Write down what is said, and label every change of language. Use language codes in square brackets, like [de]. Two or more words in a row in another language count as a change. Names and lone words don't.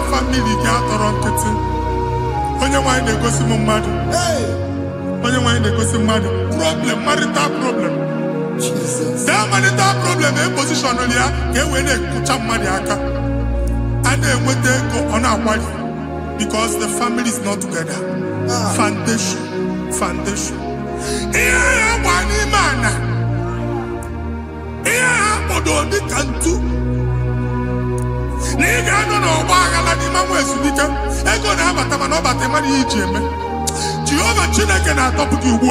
[ig] family gị atọrọ nkịtị. Onye nwanyị na-egosi m mmadụ. Onye nwanyị na-egosi mmadụ. [en] Problem, marital problem. That marital problem in position on [ig] ya ka e wee na-ekụcha mmadụ aka. A na-enweta ego ọ na-akwali [en] because the family is not together. [ig] Foundation. Ihe ha gba n'ime ana. Ihe ha kpọdo dị ka ntu. Na ị ga-anọ n'ọgba aghara n'ime nwa ezumike. Ego na-abata mana ọ bata mmadụ ihe iji eme. Jehova Chineke na-atọpụ gị ugbu a.